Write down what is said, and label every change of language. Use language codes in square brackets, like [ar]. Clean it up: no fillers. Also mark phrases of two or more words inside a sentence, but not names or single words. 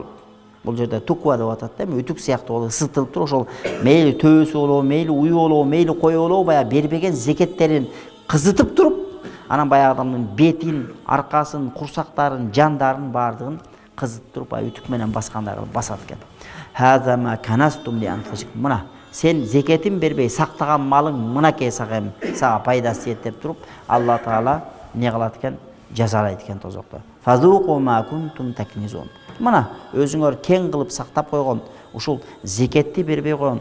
[ky] Бул жерде туква деп атат да, үтүк сыяктуу болуп ысытылып туруп, ошол мейли төбөсү болобу, мейли ую болобу, мейли кою болобу, баягы бербеген зекеттерин кызытып туруп, анан баягы адамдын бетин, аркасын, курсактарын, жандарын бардыгын кызытып туруп, үтүк менен баскандары басат экен. [ar] هذا ما كنزتم لأنفسكم. [ky] Мына сен зекетин бербей сактаган малың мынакей сага пайдасы тиет деп туруп, Алла Таала не кылат экен? Жазалайт экен тозокто. [ar] فذوقوا ما كنتم تكنزون. [ky] Мына өзүңөр кең кылып сактап койгон ушул зекетти бербей койгон.